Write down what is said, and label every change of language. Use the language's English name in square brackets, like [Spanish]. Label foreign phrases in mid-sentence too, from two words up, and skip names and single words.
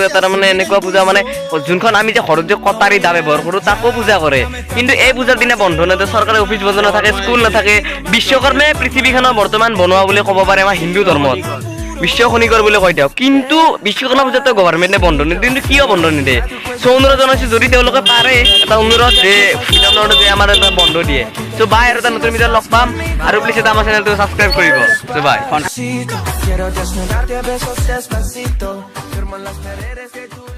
[Assamese] এটা তাৰমানে এনেকুৱা পূজা মানে যোনখন আমি যে ঘৰত যে কটাৰী দা ব্যৱহাৰ কৰোঁ তাকো পূজা কৰে কিন্তু এই পূজাৰ দিনা বন্ধ নিদিয়ে চৰকাৰে অফিচ বন্ধ নাথাকে স্কুল নাথাকে বিশ্বকৰ্মাই পৃথিৱীখনৰ বৰ্তমান বনোৱা বুলি ক'ব পাৰে আমাৰ হিন্দু ধৰ্মত বিশ্ব খনিকৰ বুলি কয় তেওঁ কিন্তু বিশ্বকৰ্মা পূজাটো গভৰ্ণমেণ্টে বন্ধ নিদিয়ে কিন্তু কিয় বন্ধ নিদিয়ে চ' অনুৰোধ জনাইছো যদি তেওঁলোকে পাৰে এটা অনুৰোধ যে যে আমাৰ এটা বন্ধ দিয়ে [English] so bye [Assamese] আৰু এটা নতুন ভিডিঅ' লগ পাম আৰু প্লিজ এটা আমাৰ চেনেলটো ছাবস্ক্ৰাইব কৰিব [English] so bye [Spanish] Quiero desnudarte a besos despacito, firmo las paredes que